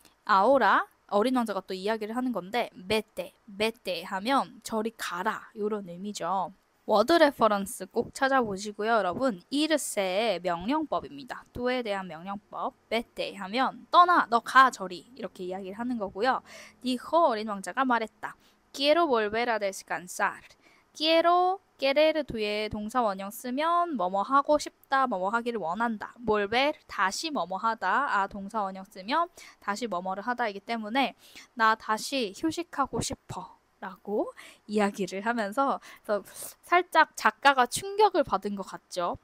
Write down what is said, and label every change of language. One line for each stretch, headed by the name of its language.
Spanish: ahora
Korean: 어린 왕자가 또 이야기를 하는 건데 vete 하면 저리 가라 이런 의미죠. 워드 레퍼런스 꼭 찾아보시고요. 여러분 irse의 명령법입니다. to에 대한 명령법 vete 하면 떠나, 너 가 저리 이렇게 이야기를 하는 거고요.
Spanish: dijo
Korean: 어린 왕자가 말했다.
Spanish: quiero volver a descansar.
Korean: quiero, querer 뒤에 동사 원형 쓰면 뭐뭐 하고 싶다, 뭐뭐 하기를 원한다. volver 다시 뭐뭐 하다. 동사 원형 쓰면 다시 뭐뭐를 하다이기 때문에 나 다시 휴식하고 싶어. 라고 이야기를 하면서 살짝 작가가 충격을 받은 것 같죠.